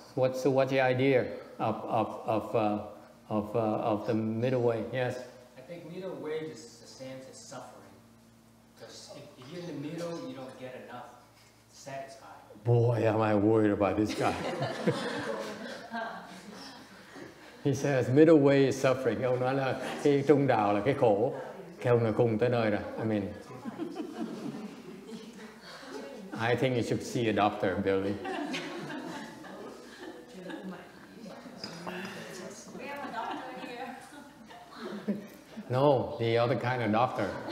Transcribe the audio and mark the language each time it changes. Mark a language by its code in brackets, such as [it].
[en] What's the idea of the middle way? Yes. I think middle way is the same as suffering. Because if you're in the middle, you don't get enough satisfied. Boy, am I worried about this guy. He says middle way is suffering. [vi] Ông nói là cái trung đạo là cái khổ. Cái ông là cùng tới nơi rồi. [en] I mean, I think you should see a doctor, Billy. No, the other kind of doctor.